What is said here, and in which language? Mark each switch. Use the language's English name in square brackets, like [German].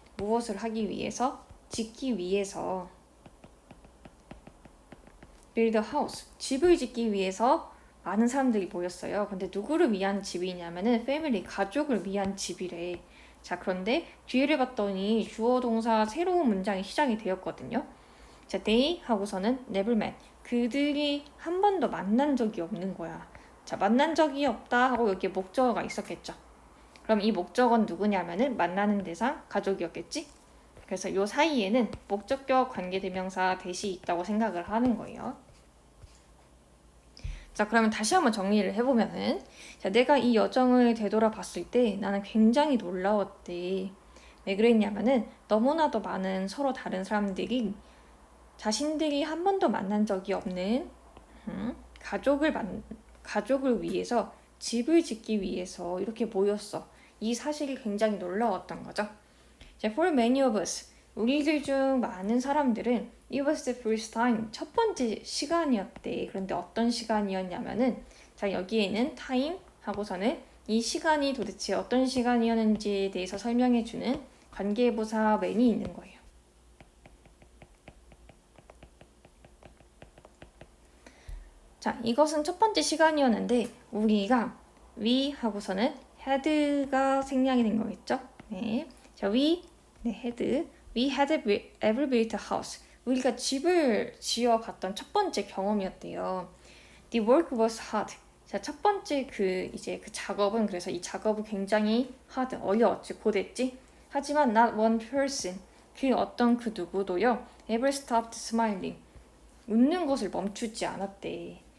[Korean] 무엇을 하기 위해서? 짓기 위해서. [English] build a house. [Korean] 집을 짓기 위해서 많은 사람들이 모였어요. 근데 누구를 위한 집이냐면은 family, 가족을 위한 집이래. 자, 그런데 뒤를 봤더니 주어 동사 새로운 문장이 시작이 되었거든요. [English] 자, they [Korean] 하고서는 [English] never met. [Korean] 그들이 한 번도 만난 적이 없는 거야. 자, 만난 적이 없다 하고 여기에 목적어가 있었겠죠. 그럼 이 목적어는 누구냐면은 만나는 대상 가족이었겠지? 그래서 이 사이에는 목적격 관계대명사 대시 있다고 생각을 하는 거예요. 자, 그러면 다시 한번 정리를 해보면은 자, 내가 이 여정을 되돌아봤을 때 나는 굉장히 놀라웠대. 왜 그랬냐면은 너무나도 많은 서로 다른 사람들이 자신들이 한 번도 만난 적이 없는 가족을 위해서 집을 짓기 위해서 이렇게 모였어. 이 사실이 굉장히 놀라웠던 거죠. [English] 자, for many of us, [Korean] 우리들 중 많은 사람들은 [English] it was the first time, [Korean] 첫 번째 시간이었대. 그런데 어떤 시간이었냐면은 자, 여기에는 time 하고서는 이 시간이 도대체 어떤 시간이었는지에 대해서 설명해주는 관계부사 when이 있는 거예요. 자, 이것은 첫 번째 시간이었는데 우리가 we 하고서는 had가 생략이 된 거겠죠? 네. [English] 자, we had ever built a house. [Korean] 우리가 집을 지어봤던 첫 번째 경험이었대요. [English] The work was hard. [Korean] 자, 첫 번째 그 작업은 그래서 이 작업은 굉장히 hard, 어려웠지, 고됐지. 하지만 [English] not one person, [Korean] 그 어떤 그 누구도요, [English] ever stopped smiling. [Korean] 웃는 것을 멈추지 않았대.